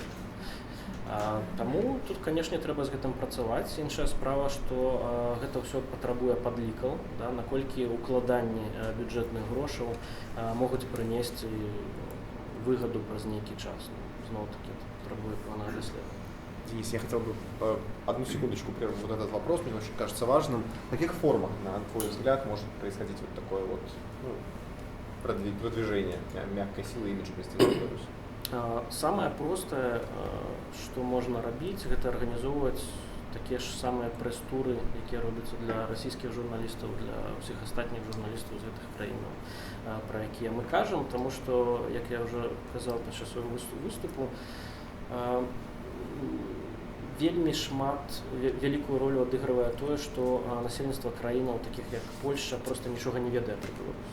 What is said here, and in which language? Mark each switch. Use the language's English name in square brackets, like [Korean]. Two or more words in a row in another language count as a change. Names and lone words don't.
[Belarusian] Таму тут, канешне, трэба з гэтым працаваць. Іншая справа, што гэта ўсё патрабуе падлікаў, наколькі укладанні бюджэтных грошаў могуць прынесці выгаду праз нейкі час. Зноў-таки патрабуе пэўнага даследавання. [Russian] Денис, я хотел бы одну секундочку прервать вот этот вопрос, мне очень кажется важным. В каких формах, на твой взгляд, может происходить вот такое вот продвижение мягкой силы имиджа Президента Беларуси? [Belarusian] Самае простае, што можна рабіць, гэта арганізоўваць такія ж самыя прэс-туры, якія робяцца для расійскіх журналістаў, для ўсіх астатніх журналістаў з гэтых краінаў, пра якія мы кажам, таму што, як я ўжо казаў падчас свайго выступу, вельмі вялікую ролю адыгрывае тое, што насельніцтва краінаў, такіх як Польшча, проста нічога не ведае пра Беларусь.